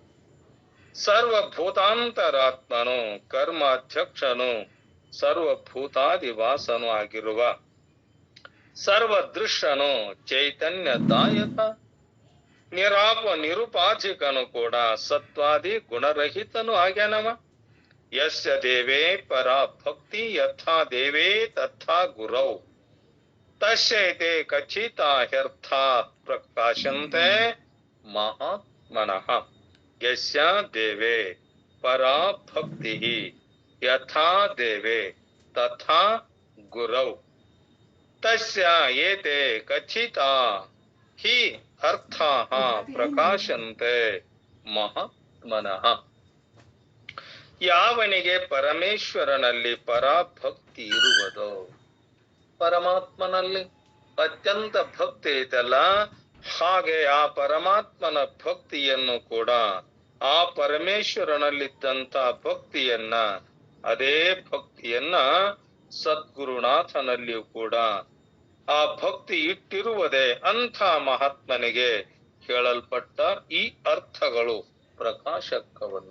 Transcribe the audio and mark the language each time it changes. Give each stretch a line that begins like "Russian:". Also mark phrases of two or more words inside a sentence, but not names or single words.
Kannada: ಸರ್ವಭೂತಾಂತರಾತ್ಮನು, ಕರ್ಮಾಧ್ಯಕ್ಷನು, ಸರ್ವಭೂತಾದಿವಾಸನು ಆಗಿರುವ ಸರ್ವದೃಶ್ಯನು, ಚೈತನ್ಯದಾಯಕ, ನಿರುಪಾಧಿಕನು ಕೂಡ, ಸತ್ವಾದಿ ಗುಣರಹಿತನು ಆಗ್ಯಾನವ.
Sanskrit: ಯಸ್ಯ ದೇವೇ ಪರಾ ಭಕ್ತಿ ಯಥಾ ದೇವೇ ತಥಾ ಗುರೌ ತಸ್ಯೈತೆ ಕಚಿತಾ ಹ್ಯರ್ಥಾ ಪ್ರಕಾಶಂತೆ ಮಹಾತ್ಮನಃ. ಯಸ್ಯ ದೇವೇ ಪರಾ ಭಕ್ತಿ ಯಥಾ ದೇವೇ ತಥಾ ಗುರೌ ತಸ್ಯ ಏತೆ ಕಚಿತಾ ಹಿ ಅರ್ಥಾಃ ಪ್ರಕಾಶಂತೆ ಮಹಾತ್ಮನಃ.
Kannada: ಯಾವನಿಗೆ ಪರಮೇಶ್ವರನಲ್ಲಿ ಪರಾಭಕ್ತಿ ಇರುವುದೋ, ಪರಮಾತ್ಮನಲ್ಲಿ ಅತ್ಯಂತ ಭಕ್ತಿ ಐತಲ್ಲ, ಹಾಗೆ ಆ ಪರಮಾತ್ಮನ ಭಕ್ತಿಯನ್ನು ಕೂಡ, ಆ ಪರಮೇಶ್ವರನಲ್ಲಿದ್ದಂತ ಭಕ್ತಿಯನ್ನ, ಅದೇ ಭಕ್ತಿಯನ್ನ ಸದ್ಗುರುನಾಥನಲ್ಲಿಯೂ ಕೂಡ ಆ ಭಕ್ತಿ ಇಟ್ಟಿರುವುದೇ ಅಂಥ ಮಹಾತ್ಮನಿಗೆ ಹೇಳಲ್ಪಟ್ಟ ಈ ಅರ್ಥಗಳು ಪ್ರಕಾಶಕವನ್ನು.